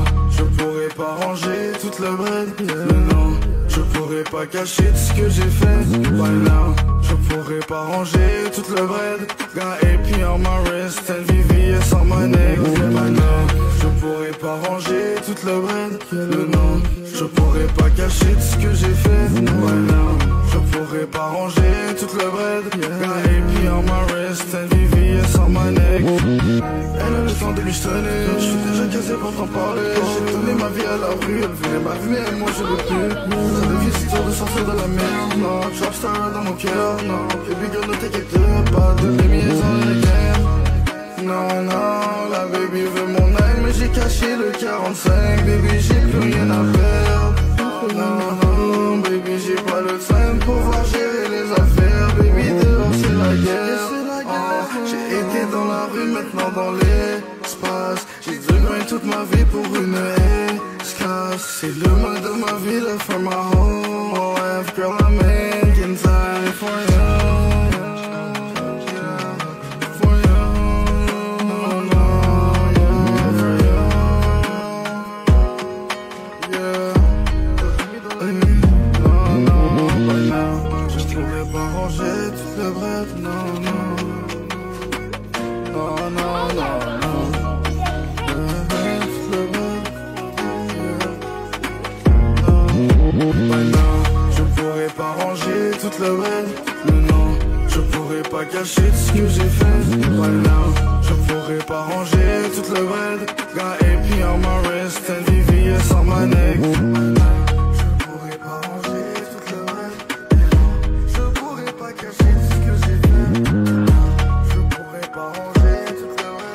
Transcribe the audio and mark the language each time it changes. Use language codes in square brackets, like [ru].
[fr] Je pourrais pas ranger toute la bread, non, je pourrais pas cacher tout ce que j'ai fait. Now, je pourrais pas ranger toute la bread. [en] Got AP on my wrist and VVS on my neck. [fr] Now, je pourrais pas ranger toute la bread, non, je pourrais pas cacher tout ce que j'ai fait. Now, je pourrais pas ranger toute la bread. [en] Got AP on my wrist and VVS on my neck. [fr] Elle a le temps de lui jeter, je suis déjà casé pour t'en parler. J'ai donné ma vie à la rue, elle voulait ma vie mais moi je veux plus. Ça devient si dur de sortir de la merde, non. Trapstar dans mon cœur, non. Baby girl ne t'inquiète pas, de liaison dans les games. Non, non, la baby veut mon œil mais j'ai caché le 45. Baby j'ai plus rien à perdre. Non, non, baby j'ai pas le time pour pouvoir gérer les affaires. Baby dehors c'est la guerre. J'ai été dans la rue, maintenant dans l'espace. J'ai dû gagner toute ma vie pour une esclave. C'est le mal de ma vie, la femme à home. [en] Oh, F, girl, I'm making time for you. For you. No, no, no, for you. Yeah. No, no, but now. [fr] Je pourrais pas ranger toute la bread, non, non. No, no, no, no. Je pourrais pas ranger toute la bread, non, je pourrais pas cacher tout ce que j'ai fait. Je pourrais pas ranger toute la bread. [en] Got AP on my wrist and VVS on my neck. [fr] Je pourrais pas ranger toute la bread. Je pourrais pas cacher tout ce que j'ai fait. Je pourrais pas ranger toute la